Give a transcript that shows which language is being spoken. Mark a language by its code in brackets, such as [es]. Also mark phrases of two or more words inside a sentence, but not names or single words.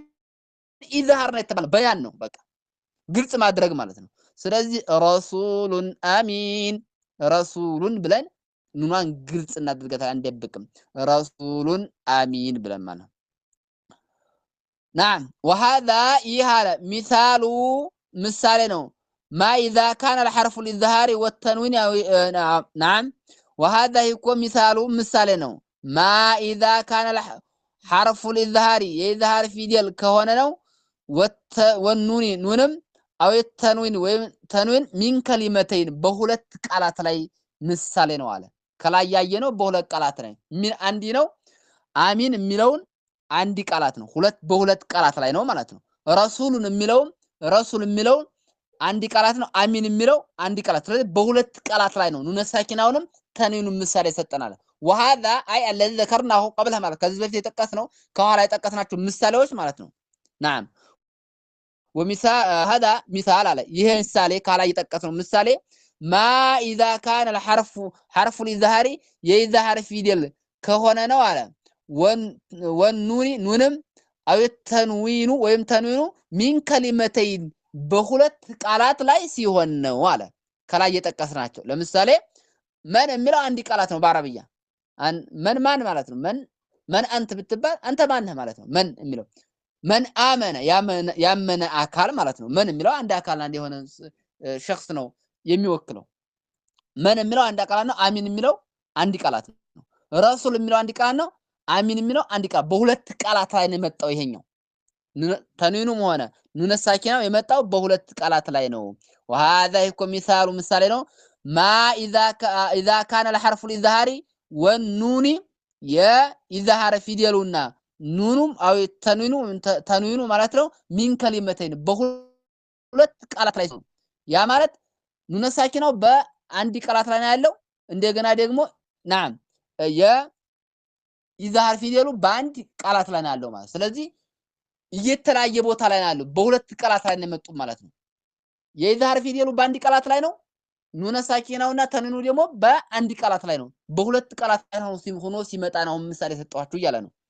[am] ኢዝሃር ነው የተባለው በያን ነው በቃ ግልጽ ማድረግ ማለት ነው። ስለዚህ [ar] رسول أمين [am] ረሱሉን ብለን ኑኗን ግልጽ እናደርጋታለን፣ አንደብቅም። [ar] رسول أمين [am] ብለን ማለት ነው። [ar] نعم وهذا [am] ይሃለ ሚሳሉ ምሳሌ ነው። [ar] ما إذا كان الحرف الإظهار والتنوين نعم وهذا يكون مثال [am] ምሳሌ ነው። [ar] ما إذا كان حرف الإظهار [am] የኢዝሃር ፊደል ከሆነ ነው። ወኑኒ ኑንም [ar] أو تنوين [am] ወይም ተንዊን [ar] من كلمتين [am] በሁለት ቃላት ላይ ምሳሌ ነው አለ። ከላይ ያየነው በሁለት ቃላት ላይ ሚን አንዲ ነው። አሚን የሚለውን አንዲ ቃላት ነው። በሁለት ቃላት ላይ ነው ማለት ነው። ረሱሉን የሚለውን አንዲ ቃላት ነው። አሚን የሚለው አንዲ ቃላት። ስለዚህ በሁለት ቃላት ላይ ነው ኑነ ሳኪናውንም ተንዊኑን ምሳሌ ሰጠናል። [ar] وهذا اي الذي ذكرناه قبلها [am] ማለት ከዚህ በፊት የጠቀስነው ከኋላ የጠቀስናቸው ምሳሌዎች ማለት ነው። [ar] نعم ومثال هذا مثال على [am] ይሄ ምሳሌ ከኋላ የጠቀስነው ምሳሌ [ar] ما اذا كان الحرف حرف الإظهار [am] የኢዝሃር ፊደል ከሆነ ነው አለ። ወኑኒ ኑንም [ar] أو تنوين [am] ወይም ተንዊኑ [ar] من كلمتين [am] በሁለት ቃላት ላይ ሲሆን ነው አለ። ከላይ የጠቀስናቸው ለምሳሌ መን የሚለው አንድ ቃላት ነው በአረብኛ መን ማን ማለት ነው። መን አንተ ብትባል አንተ ማን ነህ ማለት ነው። መን የሚለው መን አመነ ያመነ አካል ማለት ነው። መን የሚለው አንድ አካል አንድ የሆነ ሸخص ነው የሚወክለው። መን የሚለው አንድ ቃላት ነው። አሚን የሚለው አንድ ቃላት ነው። ረሱል የሚለው አንድ ቃላት ነው። አሚን የሚለው አንድ ቃል በሁለት ቃላት ላይ ነው የመጣው። ይሄኛው ተንዊኑም ሆነ ኑነ ሳኪናው የመጣው በሁለት ቃላት ላይ ነው። [ar] وهذا يكون [am] ምሳሌ ነው። [ar] ما اذا كان الحرف الإظهار والنون [am] የኢዝሃር ፊደሉና ኑኑም [ar] أو تنوين [am] ማለት ነው [ar] من كلمتين [am] በሁለት ቃላት ላይ ነው። ያ ማለት ኑነ ሳኪናው በአንድ ቃላት ላይ ነው ያለው። እንደገና ደግሞ ናም የኢዝሃር ፊደሉ በአንድ ቃላት ላይ ነው ያለው ማለት። ስለዚህ እየተለያየ ቦታ ላይ ነው ያለው። በሁለት ቃላት ላይ ነው የመጡ ማለት ነው። የኢዝሃር ፊደሉ በአንድ ቃላት ላይ ነው። ኑነ ሳኪናውና ተንዊኑ ደግሞ በአንድ ቃላት ላይ ነው። በሁለት ቃላት ላይ ሆኖ ሲመጣ ነው ምሳሌ ሰጣችሁ እያለ ነው።